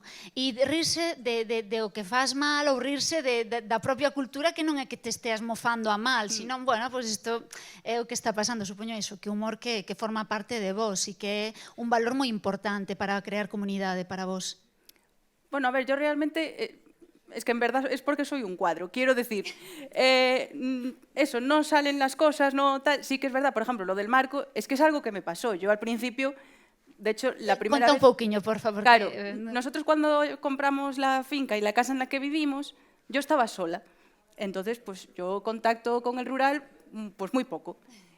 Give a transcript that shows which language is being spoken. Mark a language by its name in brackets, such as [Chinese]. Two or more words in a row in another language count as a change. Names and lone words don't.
[Galician] E rirse de o que faz mal ou rirse da propia cultura, que non é que te esteas mofando a mal, senón, bueno, pois isto é o que está pasando, supoño iso, que humor que forma parte de vos e que é un valor moi importante para crear comunidade para vos. [Spanish] Bueno, a ver, yo realmente, es que en verdad es porque soy un cuadro, quiero decir, eso, no salen las cosas, no tal, sí que es verdad, por ejemplo, lo del Marco, es que es algo que me pasó, yo al principio, de hecho, la primera vez... [Galician] Conta un pouquiño, por favor. [Spanish] Claro, nosotros cuando compramos la finca y la casa en la que vivimos, yo estaba sola, entonces, pues yo contacto con el rural, pues muy poco.